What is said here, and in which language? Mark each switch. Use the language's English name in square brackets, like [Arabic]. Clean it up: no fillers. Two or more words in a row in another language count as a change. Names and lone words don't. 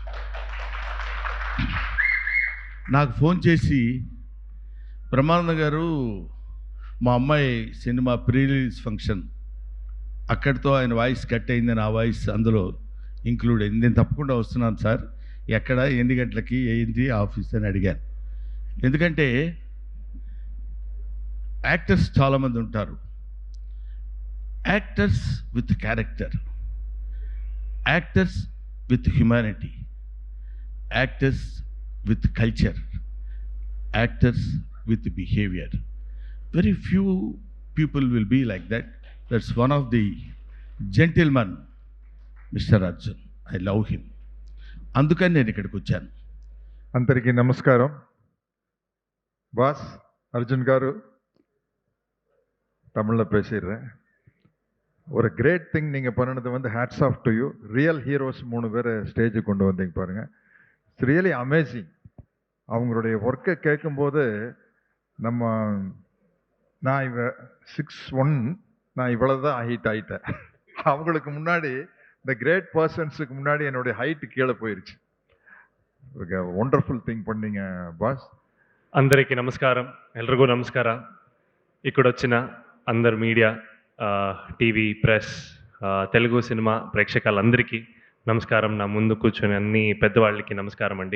[Telugu] నాకు ఫోన్ చేసి, బ్రహ్మానంద గారు మా అమ్మాయి సినిమా [English] pre release function, [Telugu] అక్కడితో ఆయన [English] voice cut [Telugu] అయింది, నా వాయిస్ అందులో ఇంక్లూడ్ అయింది, నేను తప్పకుండా వస్తున్నాను సార్, ఎక్కడ, ఎన్ని గంటలకి, ఏంటి ఆఫీస్ అని అడిగాను. ఎందుకంటే యాక్టర్స్ చాలామంది ఉంటారు. [English] Actors with character, actors with humanity, actors with culture, actors with behavior. Very few people will be like that. That's one of the gentlemen, Mr. Arjun. I love him. [Telugu] అందుకని నేను ఇక్కడికి వచ్చాను. అందరికీ నమస్కారం. [Tamil] பாஸ் அர்ஜுன் காரு தமிழில் பேசிடுறேன். ஒரு [English] great thing [Tamil] நீங்கள் பண்ணினது வந்து [English] hats off to you. real heroes [Tamil] 3 பேரை ஸ்டேஜுக்கு கொண்டு வந்தீங்க பாருங்கள். [English] It's really amazing. [Tamil] அவங்களுடைய ஒர்க்கை கேட்கும்போது நான் 6'1", நான் இவ்வளோ தான் ஹைட் ஆகிட்டேன். அவங்களுக்கு முன்னாடி இந்த [English] great persons [Tamil] முன்னாடி என்னுடைய ஹைட்டு கீழே போயிடுச்சு. [English] wonderful thing [Tamil] பண்ணீங்க బాస్. [Telugu] అందరికీ నమస్కారం, [Kannada] ಎಲ್ಲರಿಗೂ ನಮಸ್ಕಾರ. [Telugu] ఇక్కడ వచ్చిన అందరు [English] media, TV, press, [Telugu] తెలుగు సినిమా ప్రేక్షకులందరికీ నమస్కారం. నా ముందు కూర్చొని అన్ని పెద్దవాళ్ళకి నమస్కారం అండి.